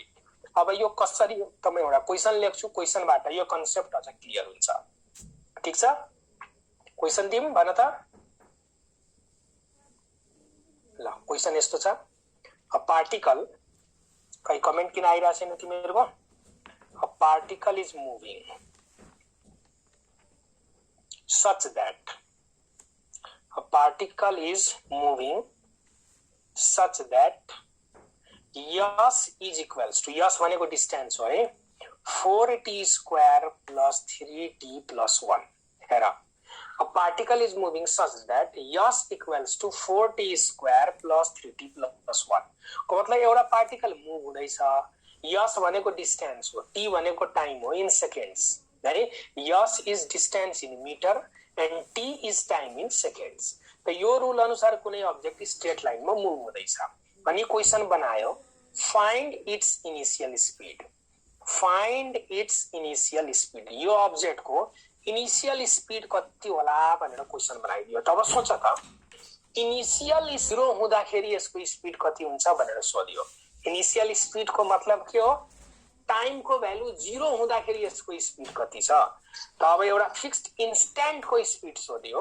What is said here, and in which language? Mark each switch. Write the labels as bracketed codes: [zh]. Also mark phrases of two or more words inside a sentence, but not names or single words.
[ne] अब यो कसरी त म एउटा क्वेशन लेख्छु, क्वेशनबाट यो कन्सेप्ट अझ क्लियर हुन्छ। ठीक छ? क्वेशन दिम भन त। ल, क्वेशन यस्तो छ, [en] a particle, [ne] कहीं कमेन्ट किन आइरा छैन तिमीहरुको? [en] a particle is moving such that a particle is moving such that s is equals to, s [ne] भनेको डिस्टेन्स हो है, [en] 4t square plus 3t plus 1। [ne] हेर, [en] a particle is moving such that s equals to 4t square plus 3t plus 1 [ne] को मतलब एउटा पार्टिकल मुभ हुँदैछ। s भनेको डिस्टेन्स हो, t भनेको टाइम हो [en] in seconds. s is distance in meter and t is time in seconds। [ne] तो यो रूल अनुसार कुनै ऑब्जेक्ट [en] straight line [ne] में मूव हुँदैछ। अनि क्वेशन बनायो, [en] find its initial speed. find its initial speed. [ne] यो ऑब्जेक्ट को [en] initial speed [ne] कति होला भनेर क्वेशन बनाइदियो। तब सोच त, इनिशियल 0 हुँदाखेरि यसको स्पीड कति हुन्छ भनेर सोधियो। [en] initial speed [ne] को मतलब के हो? टाइम को भ्यालु 0 हुँदाखेरि यसको स्पीड कति छ। त अब एउटा [en] fixed instant [ne] को स्पीड सोधियो।